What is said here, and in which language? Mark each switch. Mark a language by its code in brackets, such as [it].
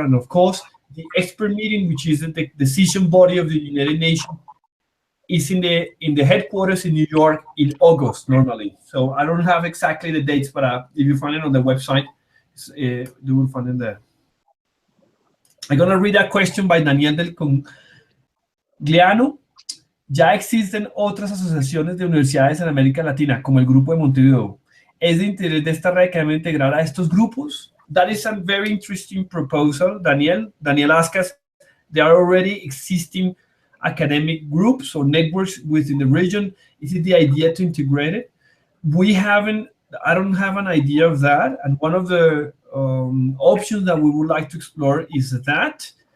[en] And of course, the expert meeting, which is the decision body of the United Nations, is in the headquarters in New York in August normally. So I don't have exactly the dates, but if you find it on the website, you will find it there. I'm going to read a question by Daniel del Congliano. [es] Ya existen otras asociaciones de universidades en América Latina, como el Grupo de Montevideo. ¿Es de interés de esta red académica integrar a estos grupos? [en] That is a very interesting proposal, Daniel. Daniel asked us, there are already existing academic groups or networks within the region. Is it the idea to integrate it? I don't have an idea of that. And one of the options that we would like to explore is that.